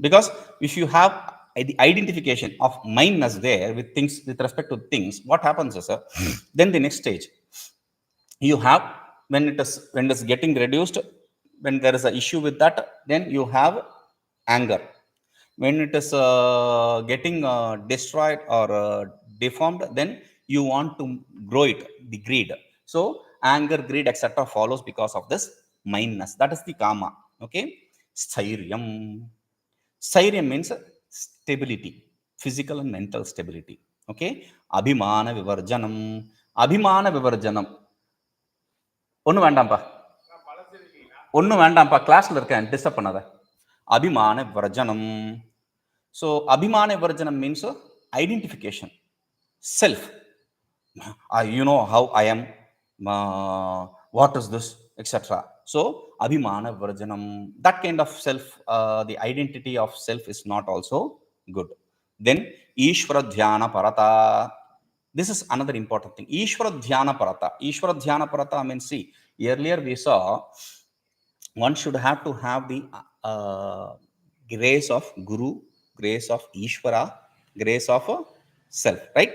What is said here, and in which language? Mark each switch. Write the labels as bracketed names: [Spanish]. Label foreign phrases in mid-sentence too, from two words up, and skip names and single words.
[English] Because if you have the identification of mindness there with things, with respect to things, what happens is then the next stage you have, when it is getting reduced, when there is an issue with that, then you have anger. When it is getting destroyed or deformed, then you want to grow it, the greed. So anger, greed, etc. follows because of this mindness. That is the kama. Okay, sthairyam. Sthairyam means stability, physical and mental stability. Okay, abhimānavivarjanam. Abhimānavivarjanam. [Tamil] ஒன்றும் வேண்டாம்ப்பா, ஒன்றும் வேண்டாம்ப்பா, கிளாஸில் இருக்கேன், டிஸ்டர்ப் பண்ணாத. [Sanskrit] अभिमान विवर्जनम्. [English] So [Sanskrit] अभिमान विवर्जनम् [English] means identification, self. You know how I am, what is this, etc. So [Sanskrit] अभिमान विवर्जनम्, [English] that kind of self, the identity of self is not also good. Then īśvaradhyānaparatā. This is another important thing. īśvaradhyānaparatā. īśvaradhyānaparatā means, see, earlier we saw one should have to have the grace of Guru, grace of Ishvara, grace of self, right?